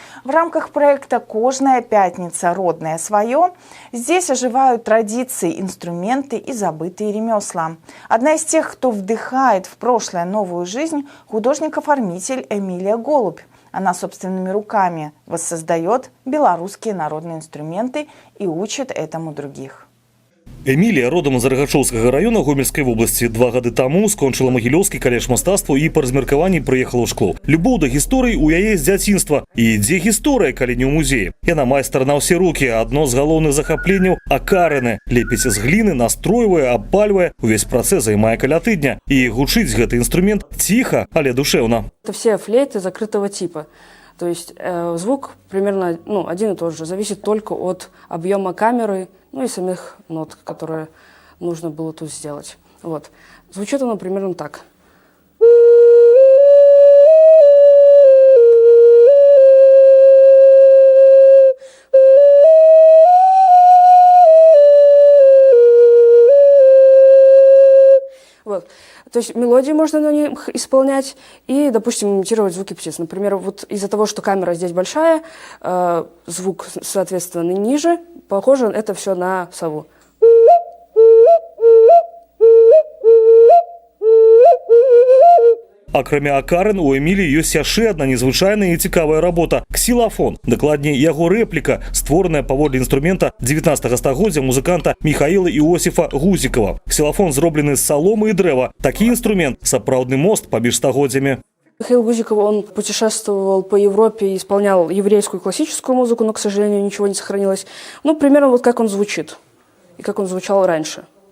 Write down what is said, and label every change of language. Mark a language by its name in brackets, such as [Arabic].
[Russian] В рамках проекта «Кожная пятница. Родное свое» здесь оживают традиции, инструменты и забытые ремесла. Одна из тех, кто вдыхает в прошлое новую жизнь, художник-оформитель Эмилия Голубь. Она собственными руками воссоздает белорусские народные инструменты и учит этому других. [Belarusian] Эмілія, родом з Рагачоўскага района Гомельскай вобласці, 2 гады таму скончыла Магілёўскі каледж мастацтва і па размеркаванні прыехала ў Шклоў. Любоў да гісторыі у яе з дзяцінства. І дзе гісторыя, калі не ў музеі? Яна майстар на ўсе рукі, адно з галоўных захапленняў – акарыны. Лепіць з гліны, настройвае, абпальвае, увесь працэс займае каля тыдня. І гучыць гэты інструмент ціха, але душэўна. [Russian] Это все флейты закрытого типа. То есть звук примерно один и тот же, зависит только от объема камеры, и самих нот, которые нужно было тут сделать. Вот. Звучит оно примерно так. Вот. То есть мелодии можно на них исполнять и, допустим, имитировать звуки птиц. Например, вот из-за того, что камера здесь большая, звук, соответственно, ниже, похоже это все на сову. [Belarusian] Акрамя акарын, у Эміліі ёсць яшчэ адна незвычайная і цікавая работа – ксілафон. Дакладней, яго рэпліка, створаная паводле інструмента 19 стагоддзя музыканта Михаила Иосифа Гузикова. Ксілафон зроблены з саломы і дрэва. Такі інструмент – сапраўдны мост паміж стагоддзямі. [Russian] Михаил Гузиков, он путешествовал по Европе и исполнял еврейскую классическую музыку, но, к сожалению, ничего не сохранилось. Примерно вот как он звучит и как он звучал раньше.